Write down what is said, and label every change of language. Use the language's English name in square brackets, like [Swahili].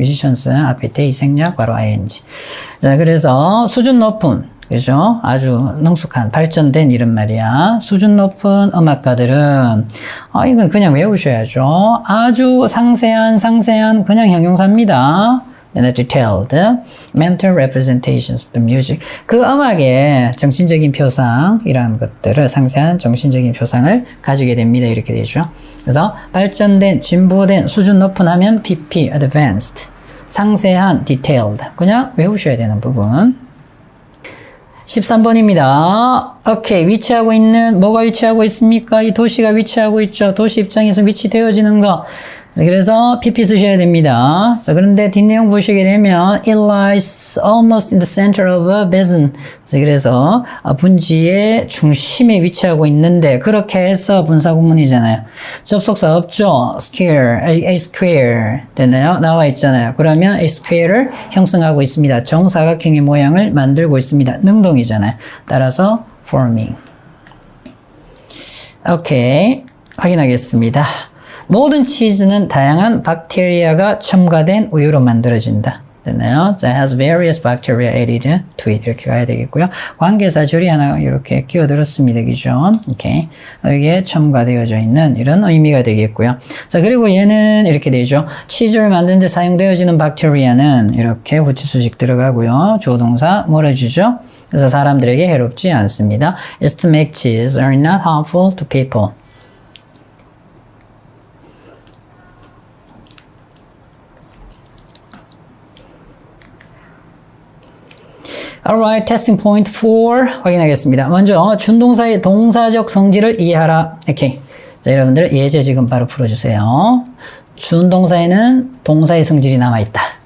[Korean] musicians 앞에 day 생략 바로 ing. 자, 그래서 수준 높은, 그죠? 아주 능숙한 발전된 이런 말이야. 수준 높은 음악가들은 이건 그냥 외우셔야죠. 아주 상세한 그냥 형용사입니다. [English] detailed mental representations of the music. [Korean] 그 음악의 정신적인 표상이라는 것들을 상세한 정신적인 표상을 가지게 됩니다. 이렇게 되죠. 그래서 발전된, 진보된, 수준 높은 하면 PP, advanced. 상세한, detailed. 그냥 외우셔야 되는 부분. 13번입니다. 오케이. 뭐가 위치하고 있습니까? 이 도시가 위치하고 있죠. 도시 입장에서 위치되어지는 거. 그래서 PP 쓰셔야 됩니다. 자, 그런데 뒷내용 보시게 되면 [English] it lies almost in the center of a basin. [Korean] 그래서 분지의 중심에 위치하고 있는데 그렇게 해서 분사구문이잖아요. 접속사 없죠? a square 됐나요? 나와 있잖아요. 그러면 a square를 형성하고 있습니다. 정사각형의 모양을 만들고 있습니다. 능동이잖아요. 따라서 forming. 오케이. 확인하겠습니다. 모든 치즈는 다양한 박테리아가 첨가된 우유로 만들어진다. 됐나요? [English] That has various bacteria added to it. [Korean] 이렇게 가야 되겠고요. 관계사 줄이 하나 이렇게 끼어들었습니다. 그죠? 오케이. 여기에 첨가되어져 있는 이런 의미가 되겠고요. 자, 그리고 얘는 이렇게 되죠. 치즈를 만드는 데 사용되어지는 박테리아는 이렇게 후치수식 들어가고요. 조동사 몰아주죠. 그래서 사람들에게 해롭지 않습니다. [English] Is to make cheese are not harmful to people. Alright, testing point 4 [Korean] 확인하겠습니다. 먼저 준동사의 동사적 성질을 이해하라. 오케이. 자, 여러분들 예제 지금 바로 풀어주세요. 준동사에는 동사의 성질이 남아있다.